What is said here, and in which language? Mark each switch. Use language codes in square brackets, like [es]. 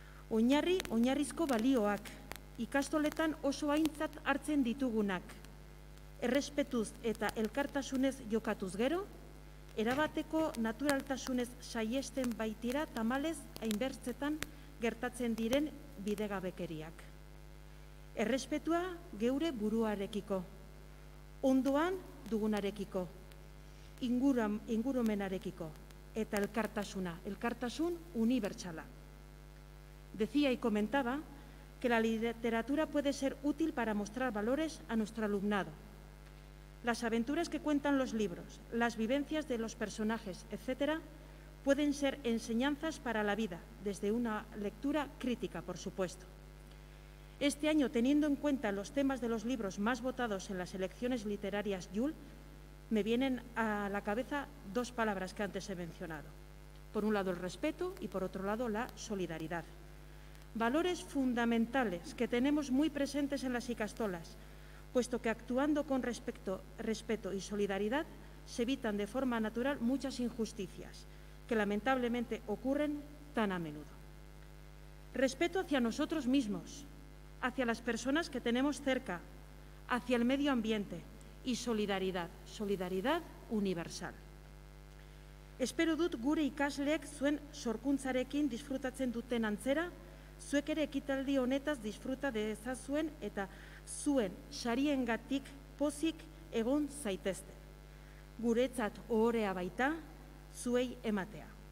[eu] Oinarrizko balioak, ikastoletan oso aintzat hartzen ditugunak, errespetuz eta elkartasunez jokatuz gero, erabateko naturaltasunez saiesten baitira tamalez hainbertzetan gertatzen diren bidegabekeriak. Errespetua geure buruarekiko, ondoan dugunarekiko, ingurumenarekiko, eta elkartasun unibertsala. [es] Decía y comentaba que la literatura puede ser útil para mostrar valores a nuestro alumnado. Las aventuras que cuentan los libros, las vivencias de los personajes, etc., pueden ser enseñanzas para la vida, desde una lectura crítica, por supuesto. Este año, teniendo en cuenta los temas de los libros más votados en las elecciones literarias Jul, me vienen a la cabeza 2 palabras que antes he mencionado. Por un lado, el respeto y por otro lado, la solidaridad. Valores fundamentales que tenemos muy presentes en las ikastolas, puesto que actuando con respeto y solidaridad se evitan de forma natural muchas injusticias que lamentablemente ocurren tan a menudo. Respeto hacia nosotros mismos, hacia las personas que tenemos cerca, hacia el medio ambiente y solidaridad universal. [eu] Espero dut gure ikasleek zuen sorkuntzarekin disfrutatzen duten antzera, zuek ere ekitaldi honetaz disfruta dezazuen eta zuen sariengatik pozik egon zaitezte. Guretzat ohorea baita, zuei ematea.